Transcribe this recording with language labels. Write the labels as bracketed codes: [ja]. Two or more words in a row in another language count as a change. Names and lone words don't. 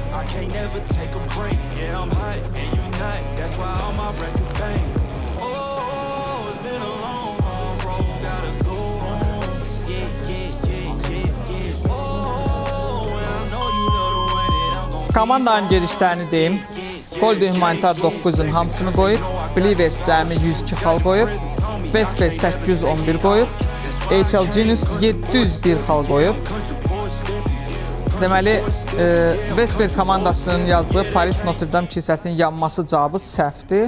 [en] I can't never take a break. Yeah, I'm hot and you not. That's why all my records bang. Oh, it's been a long, hard road. Gotta go home. Yeah, yeah, yeah, yeah, yeah. Oh, and I know you love the way that I'm gon' [az] Komandanın gedişlərini deyim. Golden Humanitar 900-ün hamısını qoyub, Believers cəmi 102 xal qoyub, Vesper 811 qoyub, HL Genius 701 xal qoyub. Deməli, Vesper komandasının yazdığı Paris Notre Dame kilsəsinin yanması cavabı səhvdir.